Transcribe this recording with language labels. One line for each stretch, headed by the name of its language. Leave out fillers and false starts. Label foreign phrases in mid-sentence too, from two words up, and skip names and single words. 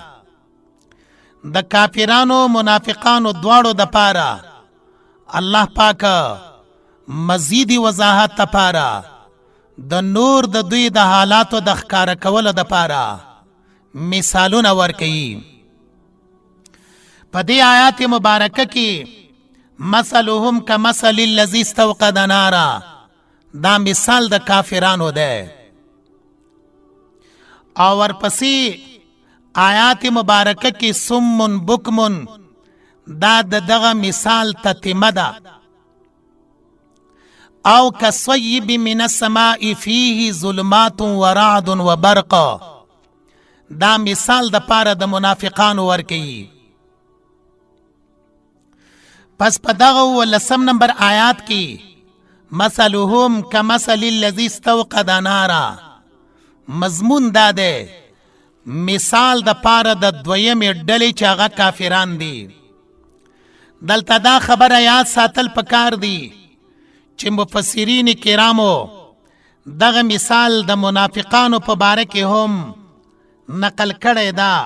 Pashto: د کافرانو منافقانو دواړو د پاره الله پاک مزیدی وضاحت تپاره د نور د دوی د حالاتو د ښکارا کولو د پاره مثالونه ورکوي. په دې آیات مبارکه کې
Arabic: مثلهم کمثل الذی استوقد نارا،
Pashto: دا مثال د کافرانو ده. او ورپسې آیات مبارکه کې
Arabic: سمن بکمن،
Pashto: دا دغه مثال تتمه ده.
Arabic: او كصيب من السماء فيه ظلمات ورعد وبرق،
Pashto: دا مثال د پاره د منافقانو ورکی. پس په دغه 19 نمبر آیات کې
Arabic: مثلهم کمثل الذي استوقد نارا
Pashto: مضمون دا ده مثال د پاره د دویمې ډلې چې هغه کافران دي. دلته دا خبره یاد ساتل پکار دی چې مفسرین کرامو دغه مثال د منافقانو په باره کې هم نقل کړی دا.